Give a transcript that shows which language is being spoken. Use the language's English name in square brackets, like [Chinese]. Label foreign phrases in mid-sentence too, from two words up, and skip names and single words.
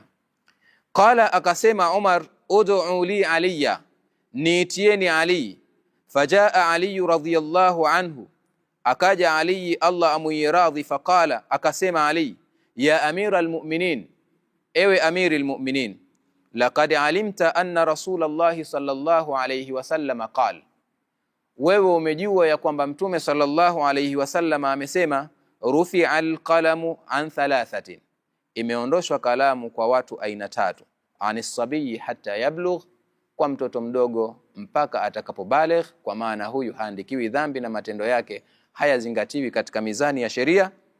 [Swahili] Qala, akasema Umar, [Arabic] ادعوا لي عليا, [Swahili] niitieni Ali. [Arabic] فجاء علي رضي الله عنه, [Swahili] akaja Ali Allah amuiradhi. Faqala, akasema Ali, [Arabic] يا أمير المؤمنين, [Swahili] ewe amiri almu'minin, [Arabic] لقد علمت أن رسول الله صلى الله عليه وسلم قال, [Swahili] wewe umejua ya kwamba Mtume [Arabic] صلى الله عليه وسلم [Swahili] amesema, [Arabic] رفع القلم عن ثلاثة, [Swahili] imeondoshwa kalamu kwa watu aina tatu, [Arabic] عن الصبي حتى يبلغ, [Swahili] kwa mtoto mdogo mpaka atakapobaligh, kwa maana huyu haandikiwi dhambi na matendo yake hayazingatiwi katika mizani ya sheria.